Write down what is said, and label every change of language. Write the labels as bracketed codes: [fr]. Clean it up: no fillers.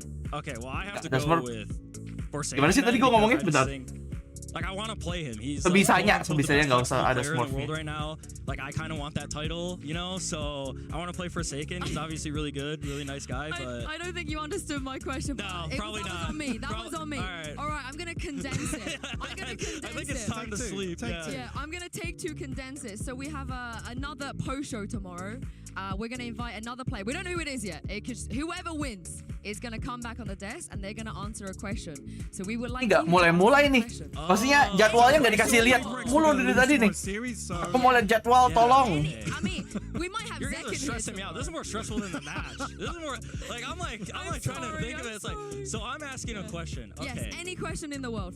[en] Okay, well I have to go with Forsaken. [id] Gimana sih tadi gua ngomongnya bentar? [en] Like I want to play him. He's [id] sebisanya nggak usah ada smurf. [en] Right now, like I kind of want that title, you know. So I want to play Forsaken. He's obviously really good, really nice guy. But I don't think you understood my question. No, probably not. That was on me. All right, I'm gonna condense it. I think it's time to sleep. Yeah, I'm gonna take 2 condense it. So we have another post show tomorrow. We're gonna invite another player. We don't know who it is yet. Whoever wins is gonna come back on the desk and they're gonna answer a question. So we would like. [id] Nggak mulai nih. Maksudnya jadwalnya nggak dikasih lihat mulu dari tadi nih. Aku mau lihat jadwal, tolong. [en] I mean, we might have You're guys are stressing me out. This is more stressful than the match. This is more like I'm like trying to think of it. It's like so I'm asking a question. Okay. Yes, any question in the world.